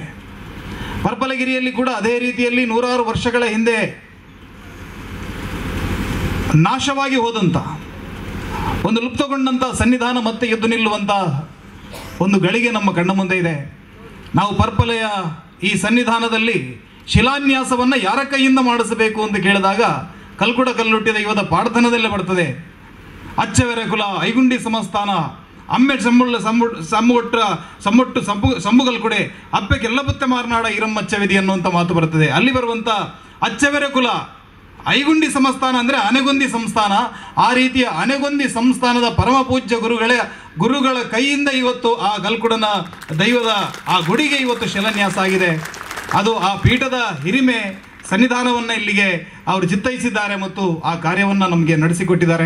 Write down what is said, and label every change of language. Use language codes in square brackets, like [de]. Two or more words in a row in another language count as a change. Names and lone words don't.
[kn] ಪರ್ಪಲಗಿರಿಯಲ್ಲಿ ಕೂಡ ಅದೇ ರೀತಿಯಲ್ಲಿ 100 ವರ್ಷಗಳ ಹಿಂದೆ ನಾಶವಾಗಿ ಹೋದಂಥ ಒಂದು ಲುಪ್ತಗೊಂಡಂಥ ಸನ್ನಿಧಾನ ಮತ್ತೆ ಎದ್ದು ನಿಲ್ಲುವಂಥ ಒಂದು ಗಳಿಗೆ ನಮ್ಮ ಕಣ್ಣ ಮುಂದೆ ಇದೆ. ನಾವು ಪರ್ಪಲೆಯ ಈ ಸನ್ನಿಧಾನದಲ್ಲಿ ಶಿಲಾನ್ಯಾಸವನ್ನು ಯಾರ ಕೈಯಿಂದ ಮಾಡಿಸಬೇಕು ಅಂತ ಕೇಳಿದಾಗ ಕಲ್ಕುಡ ಕಲ್ಲುಟ್ಟಿ ದೈವದ ಪಾಡ್ತನದಲ್ಲೇ ಬರ್ತದೆ. [tcy] ಅಚ್ಚವೆರೆ ಕುಲ ಐಗುಂಡಿ ಸಮಸ್ಥಾನ ಅಮ್ಮೆ ಸಮ್ಮೊಟ್ಟು ಸಂಬುಗಲ್ಕುಡೆ ಅಪ್ಪೆಗೆಲ್ಲ ಬುತ್ತೆ ಮಾರ್ನಾಡ ಇರಮ್ಮಚ್ಚವಿಧಿ [kn] ಅನ್ನುವಂಥ ಮಾತು ಬರ್ತದೆ. ಅಲ್ಲಿ ಬರುವಂಥ ಅಚ್ಚವೆರೆ ಕುಲ ಐಗುಂಡಿ ಸಂಸ್ಥಾನ ಅಂದರೆ ಆನೆಗೊಂದಿ ಸಂಸ್ಥಾನ. ಆ ರೀತಿಯ ಆನೆಗೊಂದಿ ಸಂಸ್ಥಾನದ ಪರಮ ಪೂಜ್ಯ ಗುರುಗಳ ಕೈಯಿಂದ ಇವತ್ತು ಆ ಗಲ್ಕುಡನ ದೈವದ ಆ ಗುಡಿಗೆ ಇವತ್ತು ಶಿಲಾನ್ಯಾಸ ಆಗಿದೆ. ಅದು ಆ ಪೀಠದ ಹಿರಿಮೆ ಸನ್ನಿಧಾನವನ್ನು ಇಲ್ಲಿಗೆ ಅವರು ಚಿತ್ತೈಸಿದ್ದಾರೆ ಮತ್ತು ಆ ಕಾರ್ಯವನ್ನು ನಮಗೆ ನಡೆಸಿಕೊಟ್ಟಿದ್ದಾರೆ.